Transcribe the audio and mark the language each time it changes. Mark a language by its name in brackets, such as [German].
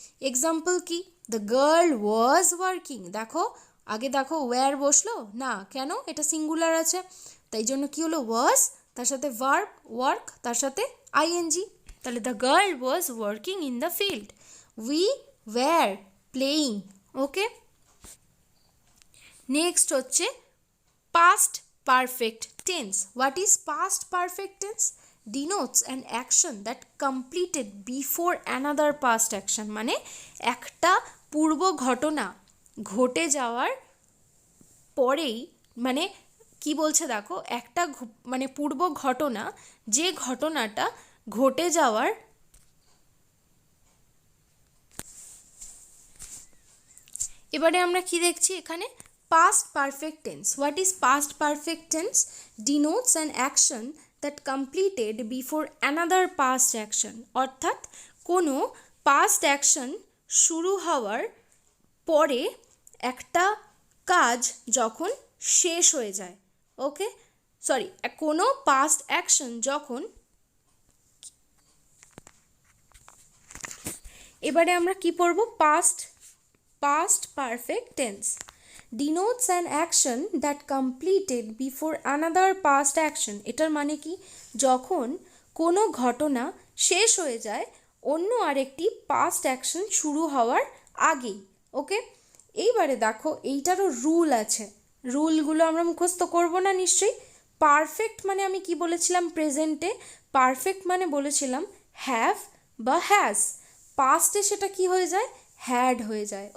[Bangla] Example কি, [English] the girl was working, [Bangla] দেখো আগে দেখো ওয়্যার বসলো না, কেন, এটা সিঙ্গুলার আছে, তাই জন্য কি হলো, ওয়াজ, তার সাথে ভার্ব ওয়ার্ক, তার সাথে আইএনজি। [English] তাহলে the girl was working in the field, we were playing. [Bangla] Okay, next হচ্ছে past perfect tense. [English] What is past perfect tense? Denotes an action that completed before another past action. [Bangla] মানে একটা পূর্ব ঘটনা ঘটে যাওয়ার পরেই, মানে কি বলছে দেখো, একটা মানে পূর্ব ঘটনা, যে ঘটনাটা ঘটে যাওয়ার, এবারে আমরা কি দেখছি এখানে, past perfect tense. [English] What is past perfect tense? Denotes an action that completed before another past action. [Bangla] অর্থাৎ কোনো past action শুরু হওয়ার পরে একটা কাজ যখন শেষ হয়ে যায়। ওকে, সরি, কোনো past action যখন, এবারে আমরা কি পড়ব, [English] past perfect tense denotes an action that completed before another past action. [Bangla] এটার মানে কি, যখন কোনো ঘটনা শেষ হয়ে যায় অন্য আরেকটি past action শুরু হওয়ার আগেই। ওকে, এইবারে দেখো এইটারও রুল আছে, রুলগুলো আমরা মুখস্থ করব না নিশ্চয়ই। পারফেক্ট মানে আমি কি বলেছিলাম, প্রেজেন্টে পারফেক্ট মানে বলেছিলাম হ্যাভ বা হ্যাজ, পাস্টে সেটা কি হয়ে যায়, হ্যাড হয়ে যায়।